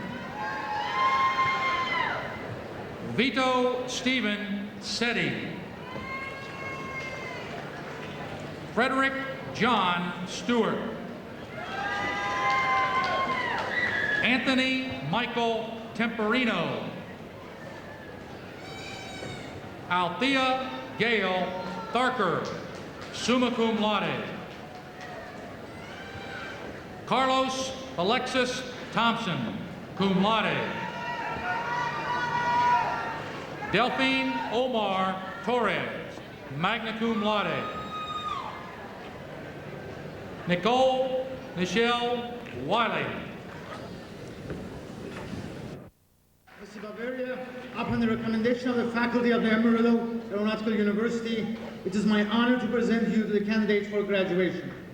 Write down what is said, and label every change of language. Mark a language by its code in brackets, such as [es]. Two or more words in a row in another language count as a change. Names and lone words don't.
[en] Vito Stephen Setti. Frederick John Stewart. Anthony Michael Temperino. Althea Gail Tharker, [la] summa cum laude. [en] Carlos Alexis Thompson, [la] cum laude. [en] Delphine Omar Torres, [la] magna cum laude. [en] Nicole Michelle Wiley. Mr. Bavaria, upon the recommendation of the faculty of the Embry-Riddle Aeronautical University, it is my honor to present you to the candidates for graduation.